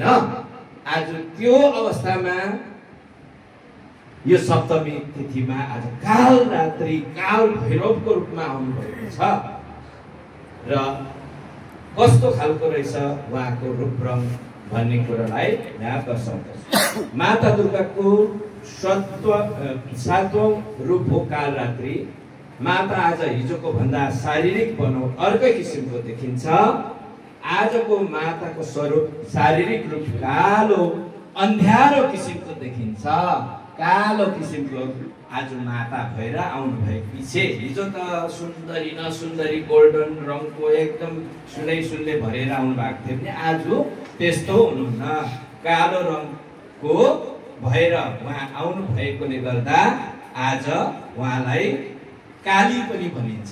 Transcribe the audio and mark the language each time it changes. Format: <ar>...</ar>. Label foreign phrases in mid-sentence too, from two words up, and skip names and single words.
<ne>आज त्यो अवस्थामा यो सप्तमी तिथिमा आज कालरात्रि काल भैरवको रूपमा आउनु भएको छ र कस्तो खालको रहेछ उहाँको रूप रङ भन्ने कुरालाई यहाँ दर्शाउँदछ। माता दुर्गाको 7वां रूप हो कालरात्रि। माता आज हिजोको भन्दा शारीरिक बनावट अर्कै किसिमको देखिन्छ। आजको माताको स्वरूप शारीरिक रूप कालो अन्ध्यारो किसिमको देखिन्छ। कालो किसिमको आज माता भएर आउनु भएको पछि, हिजो त सुन्दरी नसुन्दरी गोल्डन रङको एकदम सुनै भरेर आउनु भएको थियो भने आज त्यस्तो हुनुहुन्न, कालो रङको भएर उहाँ आउनु भएकोले गर्दा आज उहाँलाई काली पनि भनिन्छ।</ne>